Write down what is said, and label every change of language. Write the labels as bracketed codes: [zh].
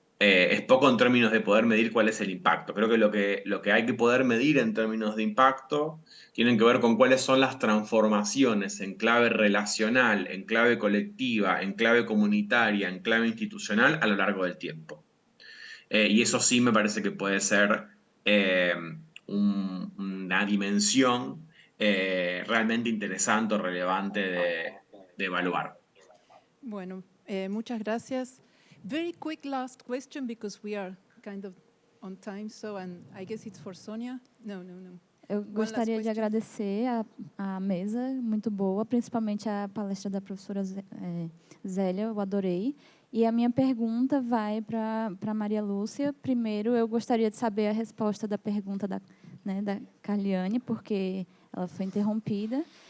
[es] Es poco en términos de poder medir cuál es el impacto. Creo que lo que hay que poder medir en términos de impacto tienen que ver con cuáles son las transformaciones en clave relacional, en clave colectiva, en clave comunitaria, en clave institucional a lo largo del tiempo. Y eso sí me parece que puede ser una dimensión realmente interesante o relevante de evaluar. Bueno, muchas gracias. [en] Very quick last question because we are kind of on time, so and I guess it's for Sonia. No. [pt] Eu gostaria de agradecer a mesa, muito boa, principalmente a palestra da professora Zélia, eu adorei. E a minha pergunta vai para Maria Lúcia. Primeiro, eu gostaria de saber a resposta da pergunta da Carliane, porque ela foi interrompida.